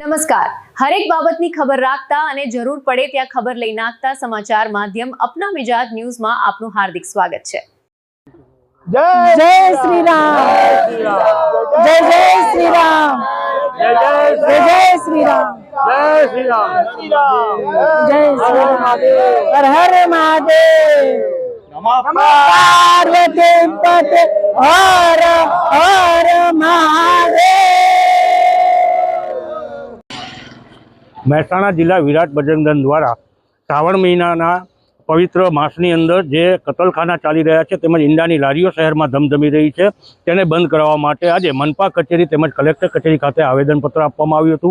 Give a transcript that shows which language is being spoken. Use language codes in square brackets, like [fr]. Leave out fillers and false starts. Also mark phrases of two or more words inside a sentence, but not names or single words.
[gu] નમસ્કાર। હરેક બાબતની ખબર રાખતા અને જરૂર પડે ત્યાં ખબર લઈ નાખતા સમાચાર માધ્યમ [hi] अपना मिजाज न्यूज में आपનું हार्दिक स्वागत है। जय जय श्री राम, जय जय श्री राम, जय जय श्री राम, जय श्री राम, जय श्री राम, हर हर महादेव, [sa] नमः पार्वती पते, [hi] हर हर महादेव। [gu] મહેસાણા જિલ્લા વિરાટ બજરંગ દળ દ્વારા શ્રાવણ મહિનાના પવિત્ર માસની અંદર જે કતલખાના ચાલી રહ્યા છે તેમજ ઈંડાની લારીઓ શહેરમાં ધમધમી રહી છે તેને બંધ કરવા માટે આજે મનપા કચેરી તેમજ કલેક્ટર કચેરી ખાતે આવેદનપત્ર આપવામાં આવ્યું હતું।